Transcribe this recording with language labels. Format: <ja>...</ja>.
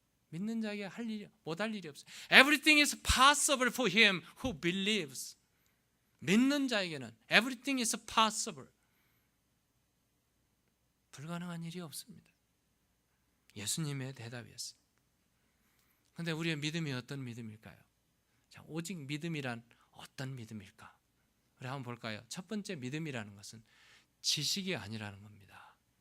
<ko>믿는 자에게 못할 일이 없어요.</ko> <en>Everything is possible for him who believes.</en> <ko>믿는 자에게는</ko> <en>everything is possible.</en> <ko>불가능한 일이 없습니다. 예수님의 대답이었어요. 그런데 우리의 믿음이 어떤 믿음일까요? 자, 오직 믿음이란 어떤 믿음일까? 우리 한번 볼까요? 첫 번째 믿음이라는 것은 지식이 아니라는 겁니다.</ko>